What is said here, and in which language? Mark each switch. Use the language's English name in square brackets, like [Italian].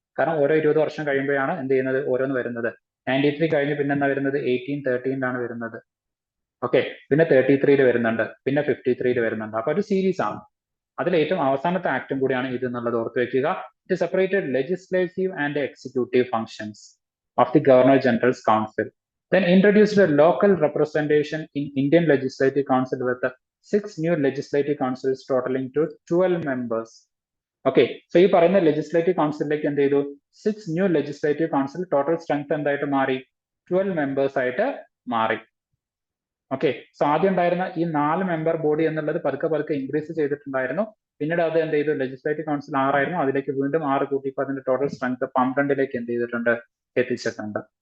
[Malayalam] കാരണം ഓരോ 20 വർഷം കഴിയുമ്പോഴാണ് എന്ത് ചെയ്യുന്നത്, ഓരോന്ന് വരുന്നത്. 93 കഴിഞ്ഞ് പിന്നെ എന്താ വരുന്നത്, 1813 വരുന്നത്. ഓക്കെ, പിന്നെ 33 വരുന്നുണ്ട്, പിന്നെ 53 വരുന്നുണ്ട്. അപ്പൊ ഒരു സീരീസ് ആണ്. അതിൽ ഏറ്റവും അവസാനത്തെ ആക്ടും കൂടിയാണ് ഇത് എന്നുള്ളത് ഓർത്ത് വെക്കുക. [English] It separated legislative and executive functions of the governor general's council. Then introduced a local representation in Indian Legislative Council with 6 new legislative councils totaling to 12 members. [Malayalam] Okay, so ഈ പറയുന്ന ലെജിസ്ലേറ്റീവ് കൗൺസിലിലേക്ക് എന്ത് ചെയ്തു, 6 new legislative council, total strength എന്തായിട്ട് മാറി, 12 members ആയിട്ട് മാറി. Okay, so ആദ്യം ഉണ്ടായിരുന്ന ഈ 4 മെമ്പർ ബോഡി എന്നുള്ളത് പതുക്കെ ഇൻക്രീസ് ചെയ്തിട്ടുണ്ടായിരുന്നു. പിന്നീട് അത് എന്ത് ചെയ്തു, ലെജിസ്ലേറ്റീവ് കൗൺസിൽ 6 ആയിരുന്നു, അതിലേക്ക് വീണ്ടും 6 കൂട്ടിയപ്പോൾ അതിന്റെ ടോട്ടൽ സ്ട്രെങ്ത് 12ലേക്ക് എന്ത് ചെയ്തിട്ടുണ്ട്, എത്തിച്ചിട്ടുണ്ട്.